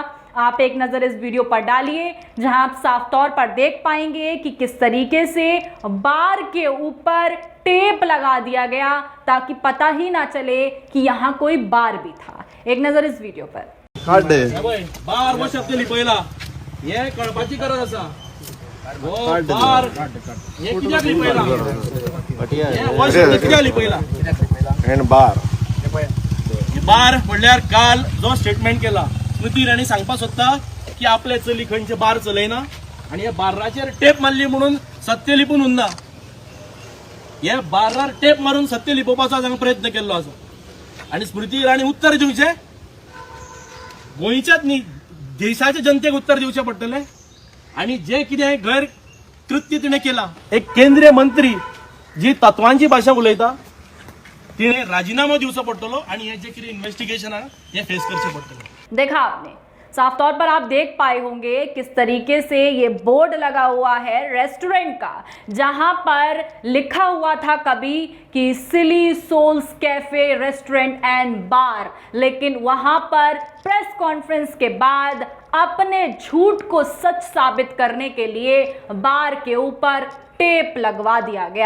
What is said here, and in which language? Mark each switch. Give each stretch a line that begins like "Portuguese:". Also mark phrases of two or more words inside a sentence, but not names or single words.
Hindi: आप एक नज़र इस वीडियो पर डालिए, जहां आप साफ तौर पर देख पाएंगे कि किस तरीके से बार के ऊपर टेप लगा दिया गया ताकि पता ही ना चले कि यहाँ कोई बार भी था। एक नज़र इस वीडियो पर।
Konkani: बार वो शब्द लिपयला हे कळपाची गरज आसा। वो बार हे कित्याक लिपयला हे वो शब्द कित्याक लिपयला
English: and bar
Konkani: बार म्हणल्यार काल जो स्टेटमेंट केला स्मृती ईरानी सांगपा सोदता की आपले चली खंयचे बार चलयना आणि हे बाराचेर टेप मारली म्हणून सत्य लिपून उरना। हे बारार टेप मारून सत्य लिपोवपाचो हांवें प्रयत्न केल्लो आसा आणि स्मृती ईरानी उत्तर दिवचे गोंयच्याच न्ही देशाच्या जनतेक उत्तर दिवचे पडटले। आणि जे कितें गैर कृत्य तिणें केला, एक केंद्रीय मंत्री जी तत्वांची भाषा उलयता तिने राजीनामा दिवचो पडटलो आणि हे जे कितें इन्व्हेस्टिगेशन आहे हे फेस करचे पडटले।
Hindi: देखा आपने, साफ तौर पर आप देख पाए होंगे किस तरीके से ये बोर्ड लगा हुआ है रेस्टोरेंट का, जहां पर लिखा हुआ था कभी कि सिली सोल्स कैफे रेस्टोरेंट एंड बार, लेकिन वहां पर
English: press conference
Hindi: के बाद अपने झूठ को सच साबित करने के लिए बार के ऊपर टेप लगवा दिया गया।